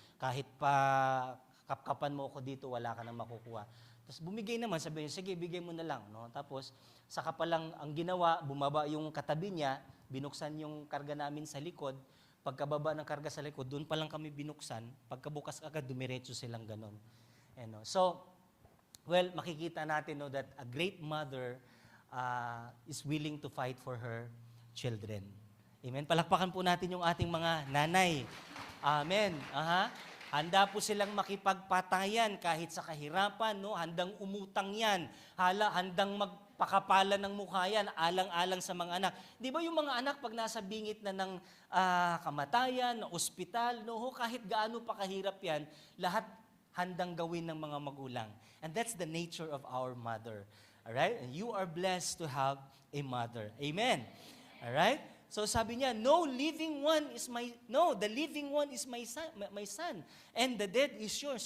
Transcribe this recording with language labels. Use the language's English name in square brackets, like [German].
[Filipino] Kahit pa kapkapan mo ako dito, wala ka nang makukuha. Tapos bumigay naman, sabi niya, sige, bigay mo na lang. No? Tapos, saka pa lang ang ginawa, bumaba yung katabi niya, binuksan yung karga namin sa likod. Pagkababa ng karga sa likod, doon pa lang kami binuksan. Pagkabukas agad, dumiretso silang ganon. [English] So, well, [Filipino] makikita natin [English] that a great mother is willing to fight for her children. [Filipino] Amen? Palakpakan po natin yung ating mga nanay. Amen. Handa po silang makipagpatayan kahit sa kahirapan, no? Handang umutang yan. Handang magpakapala ng mukha yan, alang-alang sa mga anak. Di ba yung mga anak pag nasa bingit na ng kamatayan, na ospital, no? Kahit gaano pa kahirap yan, lahat handang gawin ng mga magulang. [English] And that's the nature of our mother. Alright? And you are blessed to have a mother. Amen. Alright? So [Filipino] sabi niya, [English] the living one is my son, and the dead is yours.